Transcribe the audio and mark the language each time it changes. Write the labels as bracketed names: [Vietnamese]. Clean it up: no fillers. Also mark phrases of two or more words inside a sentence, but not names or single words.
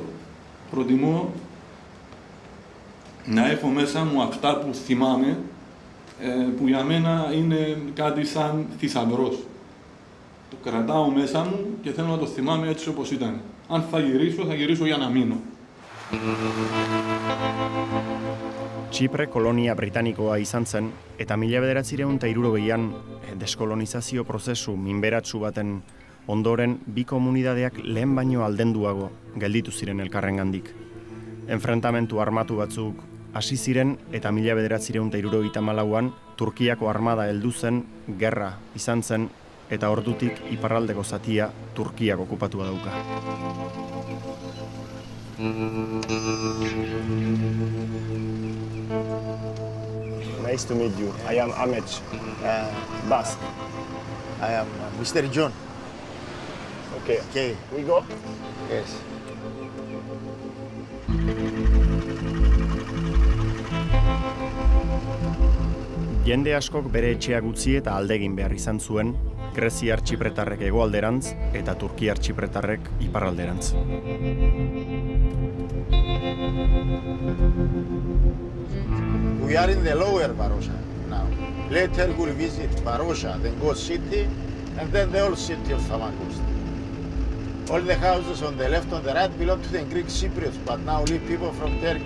[Greek] Προτιμώ να έχω μέσα μου αυτά που θυμάμαι, που για μένα είναι κάτι σαν θησαυρός. Το κρατάω μέσα μου και θέλω να το θυμάμαι έτσι όπως ήταν. Αν θα γυρίσω για να μείνω. [Basque] Txipre kolonia britanikoa izan zen, eta 1960an deskolonizazio prozesu minberatsu baten ondoren bi komunidadeak lehen baino aldenduago gelditu ziren elkarrengandik. Enfrentamentu armatu batzuk hasi ziren eta 1974an Turkiako armada heldu zen, gerra izan zen eta ordutik iparraldeko zatia Turkiak okupatua dauka. [English] Nice to meet you. I am Ahmet Basque. I am Mr. John. Okay. Okay. We go. Yes. [Basque] Jende askok bere etxeak utzi eta alde egin behar izan zuen, greziar txipretarrek hegoalderantz eta turkiar txipretarrek iparralderantz. [English] We are in the lower Varosha now. Later we'll visit Varosha, then go city, and then the old city of Famagusta. All the houses on the left and the right belong to the Greek Cypriots, but now live people from Turkey.